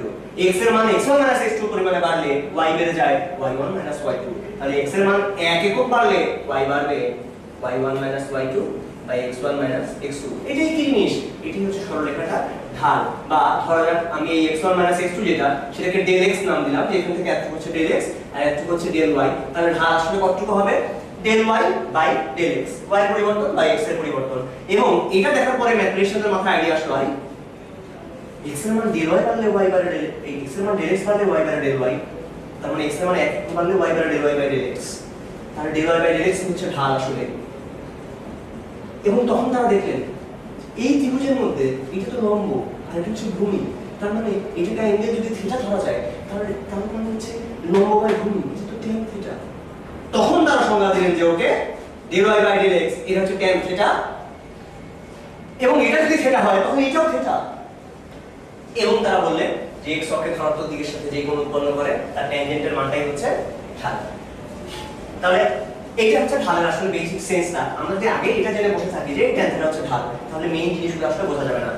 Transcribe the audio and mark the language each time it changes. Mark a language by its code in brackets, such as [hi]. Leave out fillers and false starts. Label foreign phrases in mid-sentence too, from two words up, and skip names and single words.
[bn] x এর মান x1 x2 পরিমাণে বাড়লে y বেড়ে যায় y1 y2। তাহলে x এর মান 1 একক বাড়লে y বাড়বে y1 y2 বাই x1 x2। এটাই কি জিনিস? এটাই হচ্ছে সরলরেখাটা ঢাল। বা ধরা যাক আমি এই x1 x2 যেটা সেটাকে del x নাম দিলাম, যে এখান থেকে এতটুকু হচ্ছে del x আর এতটুকু হচ্ছে del y। তাহলে ঢাল আসলে কতটুকু হবে? del y বাই del x, y এর পরিবর্তন বাই x এর পরিবর্তন। এবং এটা দেখার পরে ম্যাথমেটিশিয়ানদের মাথায় আইডিয়া আসলো ভাই x এর মান del y বাড়লে y বাড়ে del x এর মান del x বাড়লে y বাড়ে del y, তার মানে x এর মান 1 বাড়লে y বাড়ে del y বাই del x। তাহলে del y বাই del x হচ্ছে ঢাল আসলে। এবং তখন তারা দেখলেন এই ত্রিভুজের মধ্যে এটা তো লম্ব আর এটা হচ্ছে ভূমি, তার মানে এটাকে অ্যাঙ্গেল যদি থিটা ধরা যায় তাহলে তার মানে হচ্ছে লম্ব বাই ভূমি, এটা তো tan থিটা। তখন তারা সংজ্ঞা দিলেন যে ওকে del y বাই del x এটা হচ্ছে tan থিটা, এবং এটা যদি থিটা হয় তখন এটাও থিটা। এবং তারা বললেন যে x অক্ষের ধনাত্মক দিকের সাথে যে কোণ উৎপন্ন করে তার ট্যানজেন্টের মানটাই হচ্ছে ঢাল। তাহলে এইটা হচ্ছে ঢালের আসলে [en] basic sense. [bn] আমরা যদি আগে এটা জেনে বসে থাকি যে এটা হচ্ছে ঢাল, তাহলে মেইন জিনিসগুলো আসলে বোঝা যাবে না।